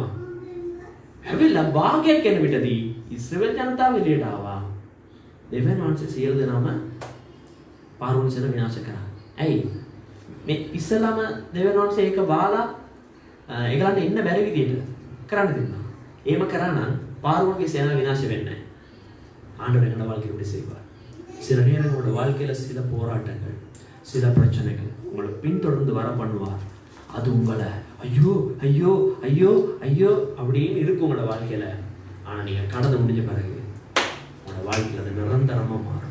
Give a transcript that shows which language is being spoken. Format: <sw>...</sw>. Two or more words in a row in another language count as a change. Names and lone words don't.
<si>හැබැයි භාගයක් යන විටදී ඉස්රායල් ජනතාව එළියට ආවා. දෙවියන් වහන්සේ සියලු දෙනාම පාරුවන් සේනාව විනාශ කරා. ඇයි? මේ ඉස්සලම දෙවියන් වහන්සේ ඒක බාලා ඒගොල්ලන්ට ඉන්න බැරි විදියට කරන්න දෙන්නා. එහෙම කරා නම්</si> <ta>பார்வோனுடைய சேனை விநாச</ta> <si>වෙන්නේ නැහැ.</si> <ta>ஆண்டவர் எங்களோட வாழ்க்கையை எப்படி செய்வார்? சில நேரம் உங்களோட வாழ்க்கையில சில போராட்டங்கள், சில பிரச்சனைகள் உங்களை பின்தொடர்ந்து வர பண்ணுவார். அது உங்களை ஐயோ ஐயோ ஐயோ ஐயோ அப்படின்னு இருக்கும் உங்களோட வாழ்க்கையில. ஆனா நீங்க கடந்து முடிஞ்ச பிறகு உங்களோட வாழ்க்கையில அது நிரந்தரமா மாறும்.</ta>